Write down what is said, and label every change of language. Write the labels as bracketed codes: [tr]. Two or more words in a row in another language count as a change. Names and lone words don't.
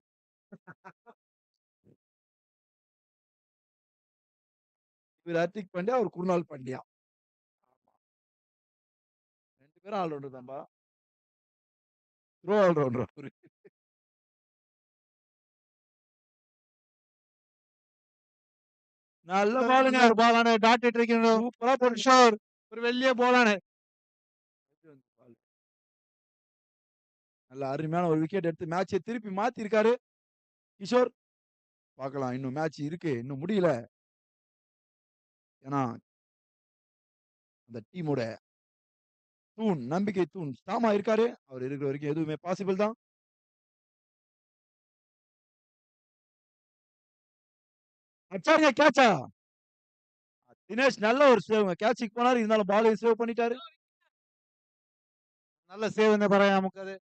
[ta] இவர் ஹர்திக் பாண்டியா, அவர் குருநாள் பாண்டியா. ரெண்டு பேரும் ஆல்ரவுண்டர் தான்பா. [en] throw all-rounder [ta] அவரு. நல்ல பாலுங்க. [ml] ഒരു ബോളാണ് ഡാറ്റ് ഇട്ടിരിക്കുന്നത്. [ta] சூப்பரா போட்டு [ml] കിഷോർ ഒരു വലിയ ബോളാണ്. [ta] நல்ல அருமையான ஒரு விக்கெட் எடுத்து மேட்சை திருப்பி மாத்தி இருக்காரு கிஷோர். பார்க்கலாம். இன்னும் மேட்ச் இருக்கு. இன்னும் முடியல. ஏன்னா அந்த டீமோட தூண், நம்பிக்கை தூண் ஸ்டாமா இருக்காரு. அவர் இருக்கிற வரைக்கும் எதுவுமே பாசிபிள் தான். அச்சாரியா கேட்சா. தினேஷ் நல்ல ஒரு சேவ். கேட்சுக்கு போனாரு. இருந்தாலும் பால் சேவ் பண்ணிட்டாரு. [ml] നല്ല സേവ് എന്ന് പറയാം നമുക്കത്.